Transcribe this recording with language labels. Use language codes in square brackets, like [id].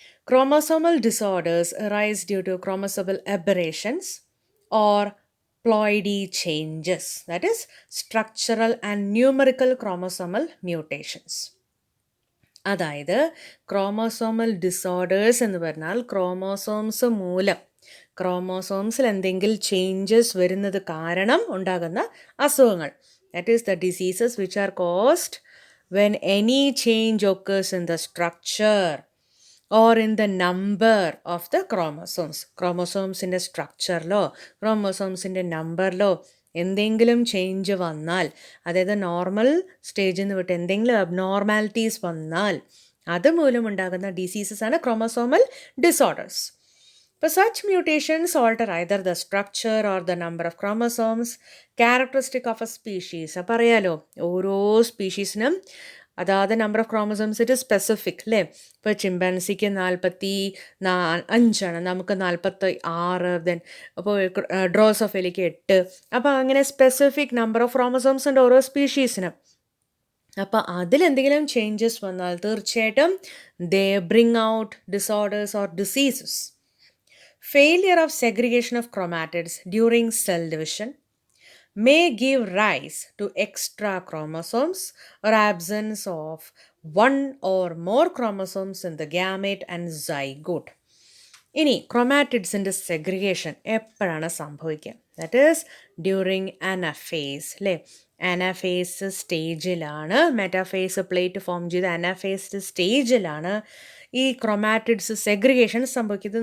[en] Chromosomal disorders arise due to chromosomal aberrations or ploidy changes, that is, structural and numerical chromosomal mutations. [ml] അതായത് chromosomal disorders എന്ന് പറഞ്ഞാൽ chromosomes മൂലം, ക്രോമോസോംസിൽ എന്തെങ്കിലും changes വരുന്നത് കാരണം ഉണ്ടാകുന്ന അസുഖങ്ങൾ. [en] That is the diseases which are caused when any change occurs in the structure or in the number of the chromosomes. [ml] ക്രോമോസോംസിൻ്റെ സ്ട്രക്ചറിലോ ക്രോമോസോംസിൻ്റെ നമ്പറിലോ എന്തെങ്കിലും ചേഞ്ച് വന്നാൽ, അതായത് നോർമൽ സ്റ്റേജിൽ നിന്ന് വിട്ട് എന്തെങ്കിലും അബ്നോർമാലിറ്റീസ് വന്നാൽ അതുമൂലം ഉണ്ടാകുന്ന ഡിസീസസാണ് ക്രോമോസോമൽ ഡിസോർഡേഴ്സ്. [en] ഇപ്പോൾ such mutations alter either the structure or the number of chromosomes characteristic of a species. [ml] അപ്പോൾ അറിയാലോ, ഓരോ സ്പീഷീസിനും അതാത് number of chromosomes it specific അല്ലേ. ഇപ്പോൾ ചിമ്പാൻസിക്ക് 45 നമുക്ക് 46, ദെൻ അപ്പോൾ ഡ്രോസോഫിലിക്ക് 8. അപ്പോൾ അങ്ങനെ സ്പെസിഫിക് നമ്പർ ഓഫ് ക്രോമസോംസ് ഉണ്ട് ഓരോ സ്പീഷീസിനും. അപ്പോൾ അതിലെന്തെങ്കിലും ചേഞ്ചസ് വന്നാൽ തീർച്ചയായിട്ടും [en] They bring out disorders or diseases. Failure of segregation of chromatids during cell division may give rise to extra chromosomes or absence of one or more chromosomes in the gamete and zygote. [ml] ഇനി ക്രൊമാറ്റിഡ്സിൻ്റെ segregation എപ്പോഴാണ് സംഭവിക്കുക? [en] that is during anaphase [ml] അല്ലേ. Anaphase സ്റ്റേജിലാണ്, metaphase plate form ചെയ്ത് അനാഫേസ്ഡ് സ്റ്റേജിലാണ് ഈ chromatids segregation സംഭവിക്കുന്നത്.